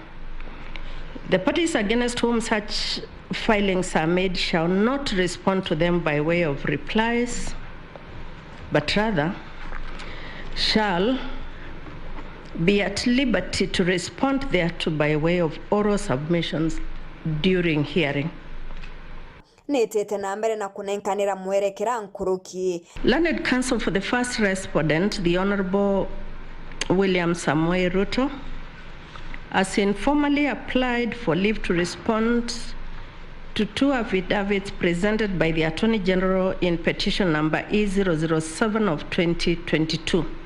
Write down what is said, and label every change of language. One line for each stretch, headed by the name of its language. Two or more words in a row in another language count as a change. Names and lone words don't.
English: The parties against whom such filings are made shall not respond to them by way of replies, but rather shall be at liberty to respond thereto by way of oral submissions during hearing.
Meru: Netete na mbere na kunenkanira mwerekera nkuruki.
English: Learned counsel for the first respondent, the Honorable William Samuel Ruto, has informally applied for leave to respond to 2 affidavits presented by the Attorney General in petition number E007 of 2022.